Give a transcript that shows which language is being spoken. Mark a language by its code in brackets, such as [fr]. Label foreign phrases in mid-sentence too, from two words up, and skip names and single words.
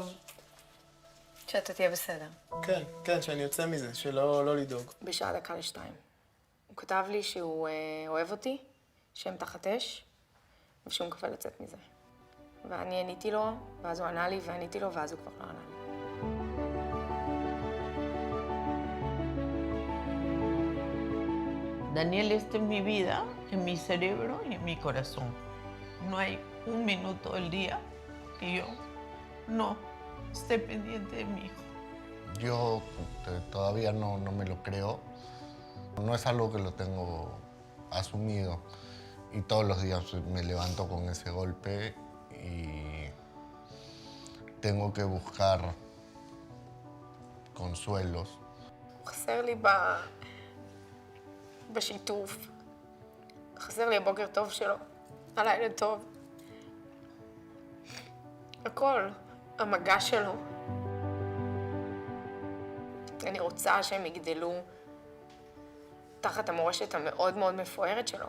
[he] שאתה תהיה בסדר. כן, כן, שאני יוצא מזה, שלא לדאוג. בשעה 1:50. הוא כתב לי שהוא אוהב אותי, שהם תחת אש, ושהוא מקווה לצאת מזה. ואני עניתי לו, ואז הוא ענה לי, ועניתי לו, ואז הוא כבר לא ענה לי. [es] Daniel está en mi vida, en mi cerebro y en mi corazón. No hay un minuto del día que yo no esté pendiente de mi hijo. Yo todavía no me lo creo. No es algo que lo tengo asumido. Y todos los días me levanto con ese golpe y tengo que buscar consuelos. [he] חסר לי בשיתוף. חסר לי הבוקר טוב שלו, הלילה טוב. הכל, המגע שלו. רוצה שהם יגדלו תחת המורשת המאוד מאוד מפוארת שלו.